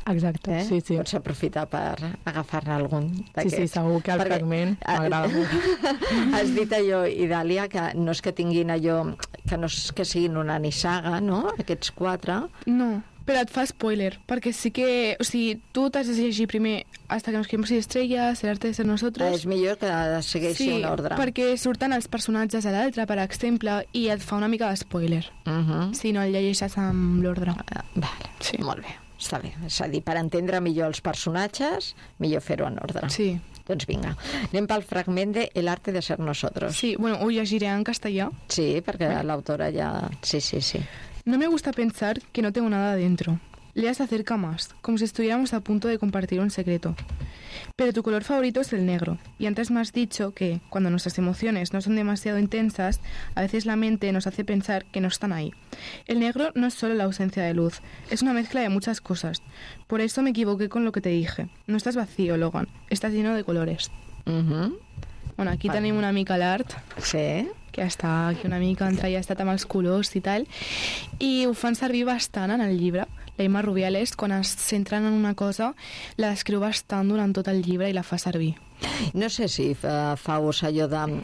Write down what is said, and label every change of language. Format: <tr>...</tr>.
<ca>Exacte, eh? Sí, sí. Pots aprofitar per agafar-ne algun d'aquests. Sí, sí, segur que el fragment m'agrada molt. Has dit allò, Idàlia, que no és que tinguin allò... Que no és que siguin una nissaga, no? Aquests quatre. No. Però et fa spoiler, perquè sí que... O sigui, tu t'has de llegir primer Hasta que nos quedemos sin estrellas, El arte de ser nosotros... És millor que segueixi sí, un ordre. Sí, perquè surten els personatges a l'altre, per exemple, i et fa una mica d'espoiler. Si no el llegeixes amb l'ordre. Vale, sí. Molt bé. Està bé. És a dir, per entendre millor els personatges, millor fer-ho en ordre. Sí. Doncs vinga, anem pel fragment de El arte de ser nosotros. Sí, bueno, ho llegiré en castellà. Sí, perquè l'autora ja... Sí, sí, sí.</ca> <es>No me gusta pensar que no tengo nada adentro. Lea se acerca más, como si estuviéramos a punto de compartir un secreto. Pero tu color favorito es el negro, y antes me has dicho que, cuando nuestras emociones no son demasiado intensas, a veces la mente nos hace pensar que no están ahí. El negro no es solo la ausencia de luz, es una mezcla de muchas cosas. Por eso me equivoqué con lo que te dije. No estás vacío, Logan, estás lleno de colores.</es> <ca>Bueno, aquí tenemos una mica l'art. Sí. Que està aquí una mica entrellestat amb els colors i tal. I ho fan servir bastant en el llibre. L'Emma Rubiales, quan es centren en una cosa, la descriu bastant durant tot el llibre i la fa servir. No sé si fa ús allò de...</ca>